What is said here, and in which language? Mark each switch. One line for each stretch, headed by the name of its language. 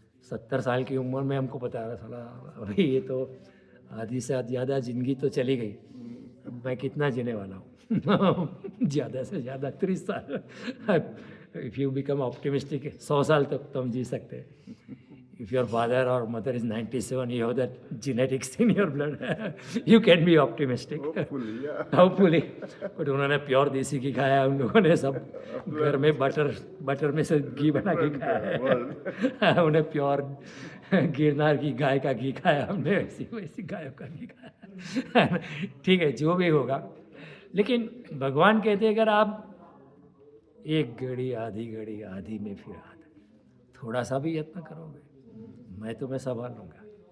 Hindi: 70 साल की उम्र में हमको बता रहा साला अभी ये तो आधी से ज़्यादा ज़िंदगी तो चली गई, मैं कितना जीने वाला हूँ. ज़्यादा से ज़्यादा 30 साल.
English: if you become optimistic
Hindi: 100 साल तक तुम जी सकते हैं.
English: If your father or mother is 97, you have that genetics in your blood. You can be optimistic. Hopefully, yeah. Hopefully.
Hindi: But उन्होंने प्योर देसी घी खाया, उन लोगों ने सब घर में बटर में से घी बना के खाया है. उन्हें प्योर गिरनार की गाय का घी खाया, हमने वैसी गायों का घी खाया. ठीक है, जो भी होगा. लेकिन भगवान कहते हैं अगर आप एक घड़ी आधी में फिर थोड़ा सा भी यत्न करोगे, मैं तुम्हें संभाल लूँगा.